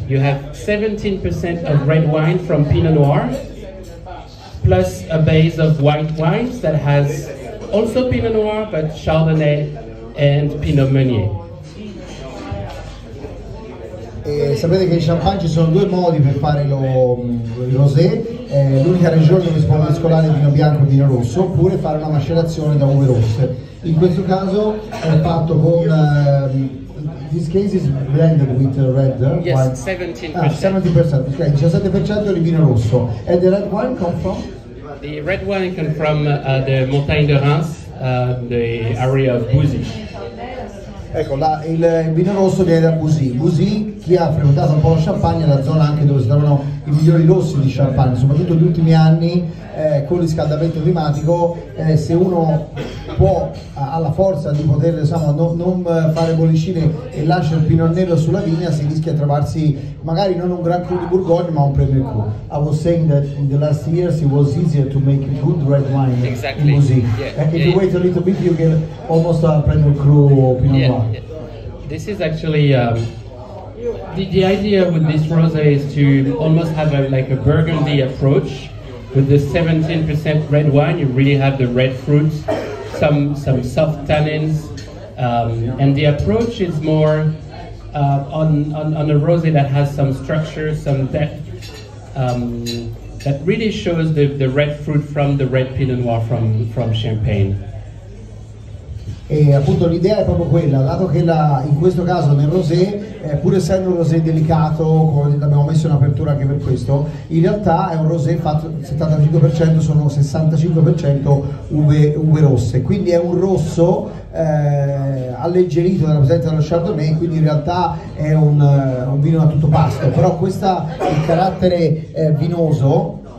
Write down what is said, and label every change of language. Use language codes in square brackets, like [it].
[en] You have 17% of red wine from Pinot Noir, plus a base of white wines that has also Pinot Noir, but Chardonnay and Pinot Meunier. [it] Sapete che in Champagne ci sono due modi per fare il rosé, l'unica regione dove si può mescolare vino bianco e vino rosso, oppure fare una macerazione da uve rosse. In questo caso è fatto con [en] this case is blended with red wine. Yes, 17%. [it] 70%, okay, 17% di vino rosso. [en] And the red wine come from? The red wine comes from the Montagne de Reims, the area of Bouzy. [it] Ecco, il vino rosso viene da Bouzy. Bouzy, chi ha frequentato un po' la Champagne, è la zona anche dove si trovano i migliori rossi di Champagne, soprattutto negli ultimi anni con il riscaldamento climatico. Se uno può, ha la forza di poter non fare bollicine e lascia il pinot nero sulla vigna, si rischia di trovarsi magari non un Grand Cru di Bourgogne, ma un Premier Cru. [en] I was saying that in the last years it was easier to make good red wine in Bouzy. If you wait a little bit, you get almost a Premier Cru Pinot Noir. Yeah. This is actually the idea with this rosé is to almost have like a Burgundy approach. With the 17% red wine, you really have the red fruits, some soft tannins, and the approach is more on a rosé that has some structure, some depth, that really shows the red fruit from the red Pinot Noir from Champagne. [it] E appunto l'idea è proprio quella, dato che in questo caso nel rosé, pur essendo un rosé delicato, come abbiamo messo in apertura anche per questo, in realtà è un rosé fatto 75%, sono 65% uve rosse, quindi è un rosso alleggerito dalla presenza dello Chardonnay, quindi in realtà è un vino a tutto pasto, però il carattere vinoso